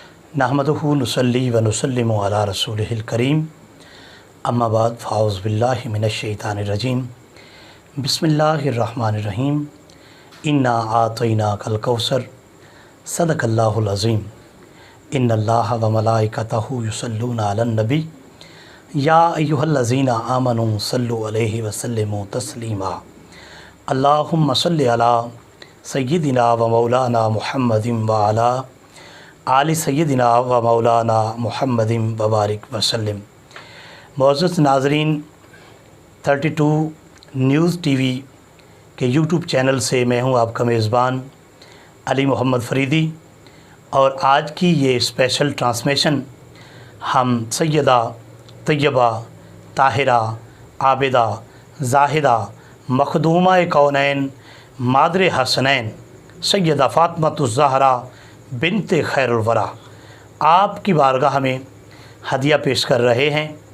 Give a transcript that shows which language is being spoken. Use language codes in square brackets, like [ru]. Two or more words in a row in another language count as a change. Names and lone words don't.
[ar] نحمده نصلي ونسلم على رسوله الكريم أما بعد فأعوذ بالله من الشيطان الرجيم بسم الله الرحمن الرحيم إنا أعطيناك الكوثر صدق الله العظيم إن الله وملائكته يصلون على النبي يا أيها الذين آمنوا صلوا عليه وسلموا تسليما اللهم صل على سيدنا ومولانا محمد وعلى آل سيدنا ومولانا محمد وبارك وسلم. [ur] معزز ناظرین، 32 نیوز ٹی وی کے [en] YouTube channel [ur] سے میں ہوں آپ کا میزبان علی محمد فریدی، اور آج کی یہ [en] special transmission [ur] ہم سیدہ طیبہ طاہرہ عابدہ زاہدہ مخدومہ کونین مادر حسنین سیدہ فاطمۃ الزہرا بنت خیر الوریٰ آپ کی بارگاہ میں ہدیہ پیش کر رہے ہیں.